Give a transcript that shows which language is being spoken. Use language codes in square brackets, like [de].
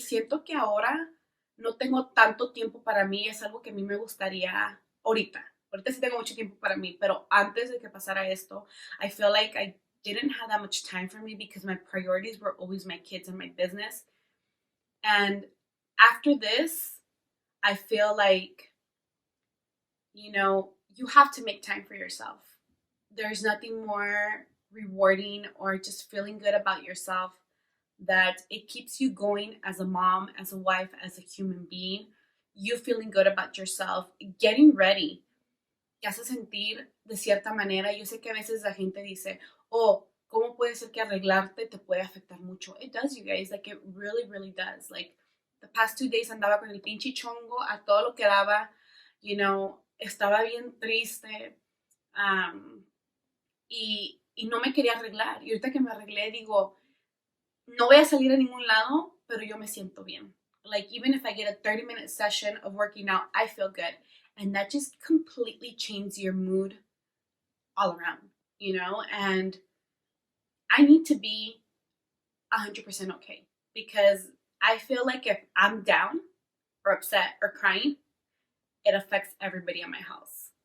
[es] Siento que ahora no tengo tanto tiempo para mí. Es algo que a mí me gustaría ahorita. [en] Ahorita sí tengo mucho tiempo para mí, pero antes de que pasara esto, I feel like I didn't have that much time for me because my priorities were always my kids and my business. And after this, I feel like, you have to make time for yourself. There's nothing more rewarding or just feeling good about yourself that it keeps you going as a mom, as a wife, as a human being. You feeling good about yourself, getting ready, te hace sentir de cierta manera. [es] Yo sé que a veces la gente dice, oh, ¿cómo puede ser que arreglarte te puede afectar mucho? [en] It does, you guys. Like, it really, really does. [es] Like, the past 2 days andaba con el pinche chongo a todo lo que daba. Estaba bien triste. Y no me quería arreglar. Y ahorita que me arreglé, digo, no voy a salir a ningún lado, pero yo me siento bien. [en] Like, even if I get a 30-minute session of working out, I feel good. And that just completely changes your mood all around, And I need to be 100% okay because I feel like if I'm down or upset or crying, it affects everybody in my house.